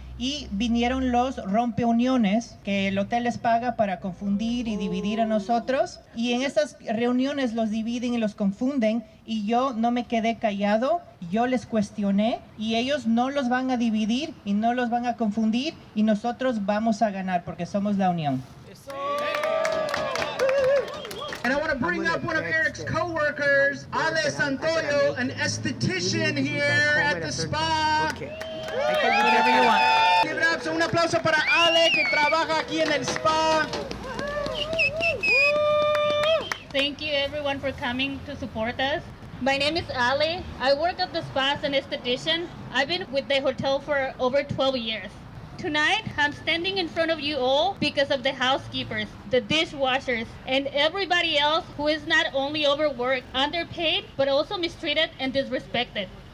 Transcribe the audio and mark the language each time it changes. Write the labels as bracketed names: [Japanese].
[Spanish] Y vinieron los rompeuniones que el hotel les paga para confundir y dividir a nosotros. Y en estas reuniones los dividen y los confunden. Y yo no me quedé callado, yo les cuestioné. Y ellos no los van a dividir y no los van a confundir. Y nosotros vamos a ganar porque somos la unión. [English] And I want to bring up one of Eric's co-workers, Ale Santoyo, an esthetician here at the spa. Whatever you want. Give it up, [Spanish] so un aplauso para Ale que trabaja aquí en el spa. [English] Thank you everyone for coming to support us. My name is Ale. I work at the spa as an esthetician. I've been with the hotel for over 12 years. Tonight, I'm standing in front of you all because of the housekeepers, the dishwashers, and everybody else who is not only overworked, underpaid, but also mistreated and disrespected.